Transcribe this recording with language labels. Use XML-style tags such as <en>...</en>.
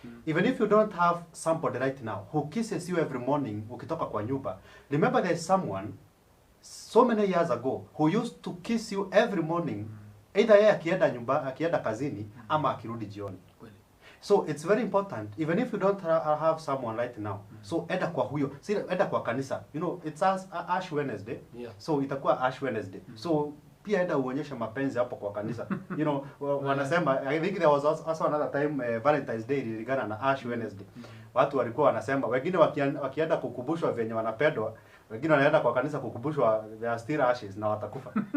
<en>Even if you don't have somebody right now who kisses you every morning</en> <sw>ukitoka kwa nyumba,</sw> <en>remember there's someone so many years ago who used to kiss you every morning, either</en> <sw>yeye akienda kazini ama akirudi jioni.</sw> <en>So it's very important, even if you don't have someone right now.</en> <sw>So enda kwa huyo, enda kwa kanisa.</sw> <en>It's Ash Wednesday.</en> <sw>So itakuwa Ash Wednesday. So pia enda uonyeshe mapenzi hapo kwa kanisa. Wanasema,</sw> <en>I think there was also another time Valentine's Day</en> <sw>iligana na</sw> <en>Ash Wednesday.</en> <sw>Watu walikuwa wanasema, wengine wakienda kukumbushwa venye wanapendwa, wengine wanaenda kwa kanisa kukumbushwa</sw> <en>they are still ashes</en> <sw>na watakufa.</sw>